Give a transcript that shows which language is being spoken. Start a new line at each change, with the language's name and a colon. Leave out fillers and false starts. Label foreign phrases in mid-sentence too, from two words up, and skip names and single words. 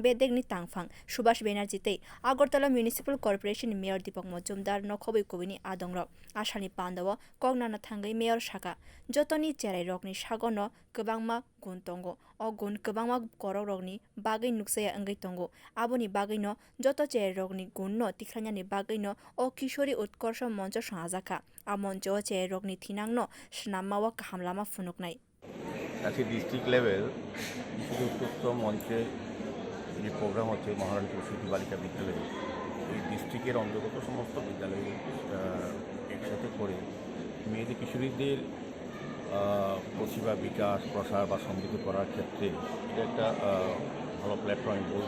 Kok Borok: Bedegni Tangfang Subhash Banerjee tei Agartala Municipal Corporation Mayor Deepak Majumdar nokhobai kubini adongrok ashani pandawo kognana thangai mayor shaka jotoni cherai rokni sagono kwbangma gun tongo o gun kwbangma kororokni bagui nuksaya angai tongo aboni baguino joto cherai rokni gunno tikranyani baguino o kishori utkorsho moncho sangajaka a moncho o cherai rokni thinangno swnamma kahamlama phunuknai
Bangla: আজকে
English: district level
Bangla: শিশু উৎকর্ষ মঞ্চে যে প্রোগ্রাম হচ্ছে মহারানী প্রসূতি বালিকা বিদ্যালয়ে এই ডিস্ট্রিক্টের অন্তর্গত সমস্ত বিদ্যালয়ে একসাথে করে মেয়েদের কিশোরীদের প্রতিভা বিকাশ প্রসার বা সমৃদ্ধ করার ক্ষেত্রে এটা একটা ভালো প্ল্যাটফর্ম বলব।